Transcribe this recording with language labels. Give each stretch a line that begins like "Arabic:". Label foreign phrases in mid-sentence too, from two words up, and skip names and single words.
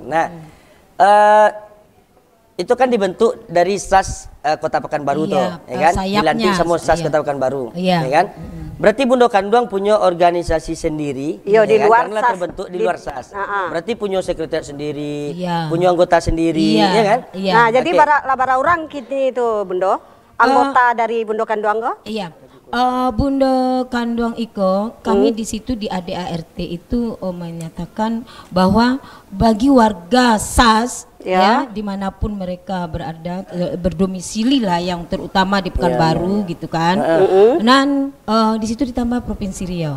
Indonesian: Nah, itu kan dibentuk dari SAS Kota Pekanbaru tuh, ya kan? Dilantik sama SAS Kota Pekanbaru, ya kan? Berarti Bundo Kandung punya organisasi sendiri, di luar karena SAS. terbentuk di luar SAS. Berarti punya sekretariat sendiri, punya anggota sendiri, ya kan?
Minangkabau: Nah, jadi bara orang kini itu Bundo, anggota dari Bundo Kandung kok?
Indonesian: Iya.
Minangkabau: Bundo Kandung Iko,
Indonesian: kami di situ di ADART itu menyatakan bahwa bagi warga SAS dimanapun mereka berada, berdomisili lah, yang terutama di Pekanbaru gitu kan. Dan di situ ditambah Provinsi Riau.